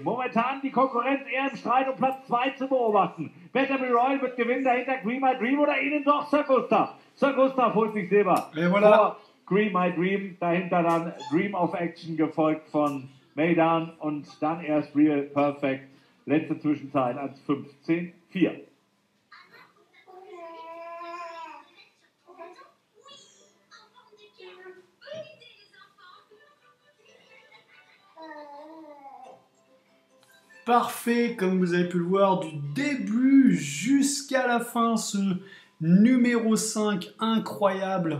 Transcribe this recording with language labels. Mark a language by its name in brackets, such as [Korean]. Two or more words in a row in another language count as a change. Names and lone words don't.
[German] Momentan die Konkurrenz eher im Streit um Platz 2 zu beobachten. Better Be Royal wird gewinnen, dahinter Green My Dream oder ihnen doch Sir Gustav. Sir Gustav holt sich Silber. Vor Green My Dream, dahinter dann Dream of Action, gefolgt von Maidan und dann erst Real Perfect. Letzte Zwischenzeit 1:15,4. [French] Parfait, comme vous avez pu le voir, du début jusqu'à la fin, ce numéro 5 incroyable.